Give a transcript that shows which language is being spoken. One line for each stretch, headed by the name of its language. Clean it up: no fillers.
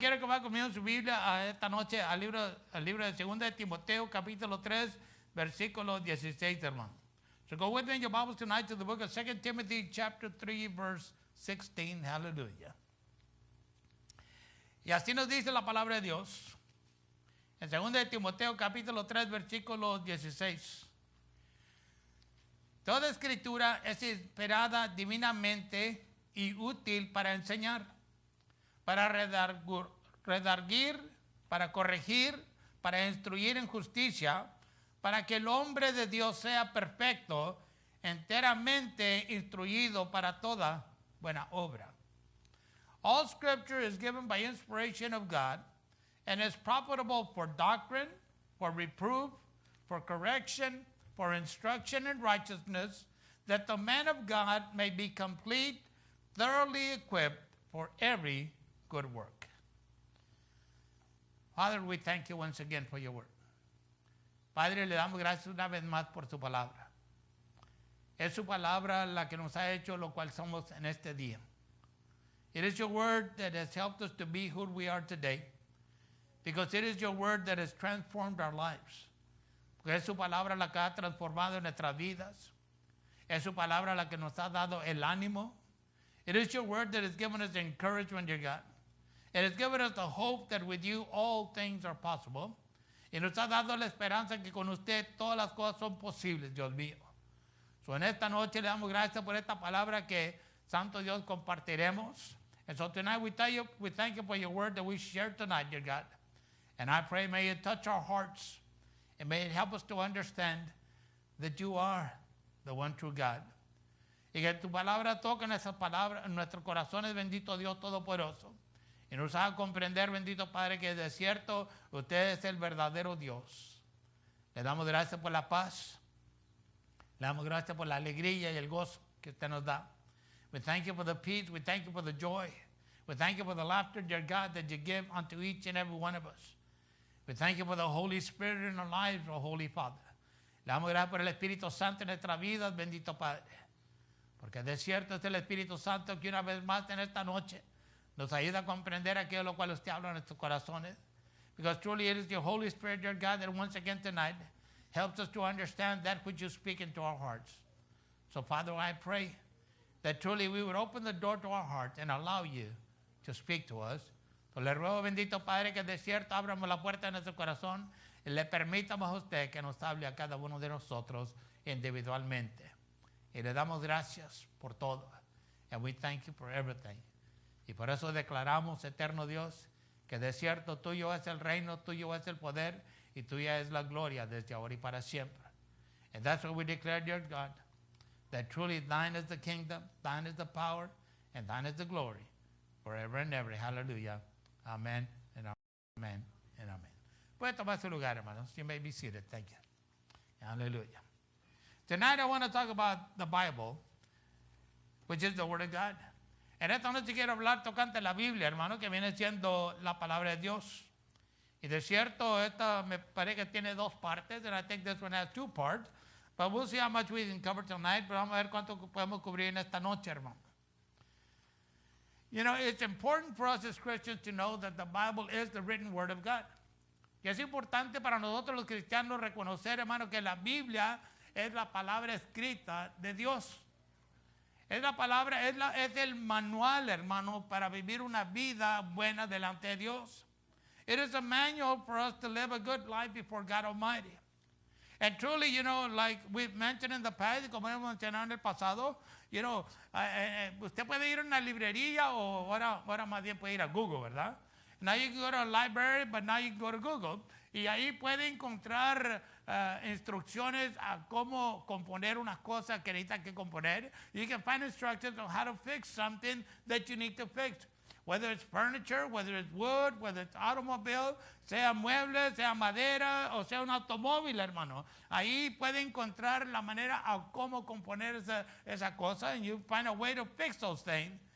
Spanish: quiero que vaya conmigo en su Biblia a esta noche al libro de 2 de Timoteo, capítulo 3, versículo 16, hermano.
English: So go with me in your Bibles tonight to the book of 2 Timothy, chapter 3, verse 16. Hallelujah.
Spanish: Y así nos dice la palabra de Dios. En 2 de Timoteo, capítulo 3, versículo 16. Toda escritura es inspirada divinamente y útil para enseñar, para redarguir, para corregir, para instruir en justicia, para que el hombre de Dios sea perfecto, enteramente instruido para toda buena obra.
English: All scripture is given by inspiration of God and is profitable for doctrine, for reproof, for correction, for instruction in righteousness, that the man of God may be complete, thoroughly equipped for every good work. Father, we thank you once again for your word.
Spanish: Padre, le damos gracias una vez más por su palabra. Es su palabra la que nos ha hecho lo cual somos en este día.
English: It is your word that has helped us to be who we are today, because it is your word that has transformed our lives.
Spanish: Porque es su palabra la que ha transformado nuestras vidas. Es su palabra la que nos ha dado el ánimo.
English: It is your word that has given us encouragement, dear God. It has given us the hope that with you all things are possible.
Spanish: Y nos ha dado la esperanza que con usted todas las cosas son posibles, Dios mío. So en esta noche le damos gracias por esta palabra que, Santo Dios, compartiremos.
English: And so tonight we thank you for your word that we share tonight, dear God. And I pray may it touch our hearts and may it help us to understand that you are the one true God.
Spanish: Y que tu palabra toque en esas palabras, en nuestros corazones, bendito Dios Todopoderoso. Y nos haga comprender, bendito Padre, que de cierto usted es el verdadero Dios. Le damos gracias por la paz. Le damos gracias por la alegría y el gozo que usted nos da.
English: We thank you for the peace. We thank you for the joy. We thank you for the laughter, dear God, that you give unto each and every one of us. We thank you for the Holy Spirit in our lives, oh Holy Father.
Spanish: Le damos gracias por el Espíritu Santo en nuestras vidas, bendito Padre. Porque de cierto es el Espíritu Santo que una vez más en esta noche nos ayuda a comprender aquello lo cual usted habla en nuestros corazones.
English: Because truly it is the Holy Spirit, dear God, that once again tonight helps us to understand that which you speak into our hearts. So, Father, I pray that truly we would open the door to our hearts and allow you to speak to us.
Spanish: So, le ruego, bendito Padre, que de cierto abramos la puerta de nuestro corazón y le permitamos a usted que nos hable a cada uno de nosotros individualmente. Y le damos gracias por todo.
English: And we thank you for everything.
Spanish: Y por eso declaramos, eterno Dios, que de cierto tuyo es el reino, tuyo es el poder y tuya es la gloria desde ahora y para siempre.
English: And that's what we declare, dear God, that truly thine is the kingdom, thine is the power, and thine is the glory, forever and ever. Hallelujah. Amen and amen and amen.
Spanish: Puede tomar su lugar, hermanos.
English: You may be seated. Thank you. Hallelujah. Tonight I want to talk about the Bible, which is the Word of God.
Spanish: En esta noche quiero hablar tocante la Biblia, hermano, que viene siendo la palabra de Dios. Y de cierto, esta me parece que tiene dos partes,
English: and I think this one has two parts. But we'll see how much we can cover tonight,
Spanish: pero vamos a ver cuánto podemos cubrir en esta noche, hermano. You know, it's important for us as Christians to know that the Bible is the written Word of God. Y es importante para nosotros los cristianos reconocer, hermano, que la Biblia es la palabra escrita de Dios. Es la palabra, es el manual, hermano, para vivir una vida buena delante de Dios.
English: It is a manual for us to live a good life before God Almighty. And truly, you know, like we've mentioned in the past,
Spanish: como hemos mencionado en el pasado,
English: you know,
Spanish: usted puede ir a una librería o ahora más bien puede ir a Google, ¿verdad?
English: Now you can go to a library, but now you can go to Google.
Spanish: Y ahí puede encontrar instrucciones a cómo componer una cosa que necesita que componer.
English: You can find instructions on how to fix something that you need to fix. Whether it's furniture, whether it's wood, whether it's automobile,
Spanish: sea muebles, sea madera o sea un automóvil, hermano. Ahí puede encontrar la manera a cómo componer esa cosa,
English: and you find a way to fix those things.